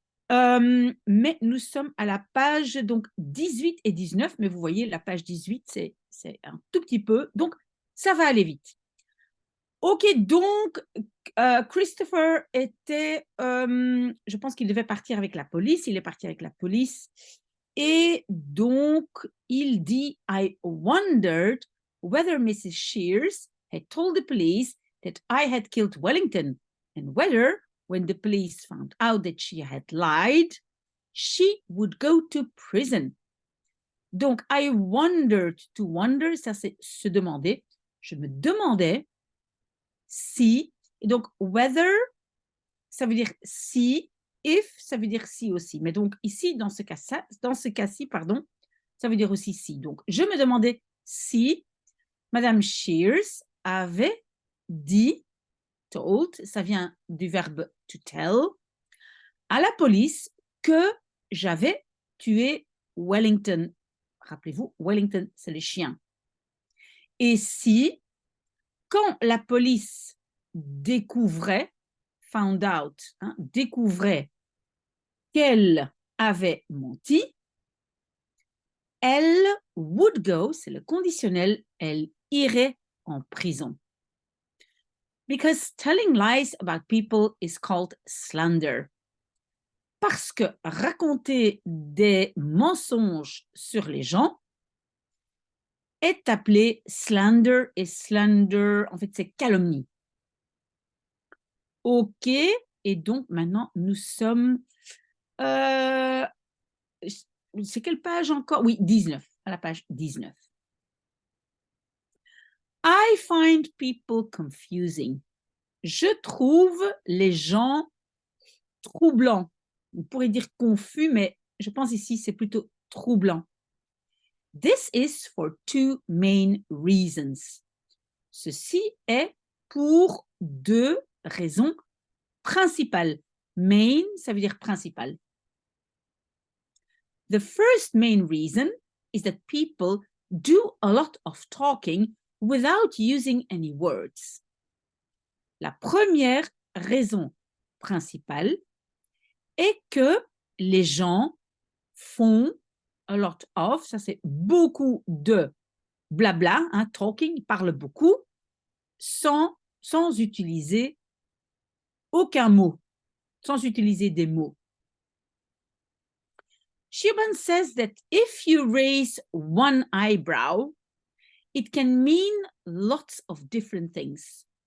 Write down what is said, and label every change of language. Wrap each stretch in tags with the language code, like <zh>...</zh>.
<fr>Mais nous sommes à la page donc 18 et 19, mais vous voyez, la page 18, c'est un tout petit peu, donc ça va aller vite. Ok, donc Christopher était, je pense qu'il devait partir avec la police, il est parti avec la police, et donc il dit,</fr> <en>I wondered whether Mrs. Shears had told the police that I had killed Wellington, and whether, when the police found out that she had lied, she would go to prison.</en> <fr>Donc,</fr> <en>I wondered, to wonder,</en> <fr>ça c'est se demander. Je me demandais si, et donc whether, ça veut dire si, if, ça veut dire si aussi. Mais donc ici, dans ce cas-ci, pardon, ça veut dire aussi si. Donc, je me demandais si Madame Shears avait dit, told, ça vient du verbe</fr> <en>to tell,</en> <fr>à la police que j'avais tué Wellington. Rappelez-vous, Wellington, c'est le chien. Et si, quand la police découvrait,</fr> <en>found out,</en> <fr>découvrait qu'elle avait menti, elle</fr> <en>would go,</en> <fr>c'est le conditionnel, elle irait en prison.</fr> <en>Because telling lies about people is called slander.</en> <fr>Parce que raconter des mensonges sur les gens est appelé slander, et slander, en fait, c'est calomnie. OK, et donc maintenant, nous sommes... c'est quelle page encore? Oui, 19, à la page 19.</fr> <en>I find people confusing.</en> <fr>Je trouve les gens troublants. On pourrait dire confus, mais je pense ici, c'est plutôt troublant.</fr> <en>This is for two main reasons.</en> <fr>Ceci est pour deux raisons principales. Main, ça veut dire principal.</fr> <en>The first main reason is that people do a lot of talking without using any words.</en> <fr>La première raison principale est que les gens font</fr> <en>a lot of,</en> <fr>ça c'est beaucoup de blabla, talking, ils parlent beaucoup, sans utiliser aucun mot, sans utiliser des mots.</fr> <en>Schumann says that if you raise one eyebrow, it can mean lots of different things.</en>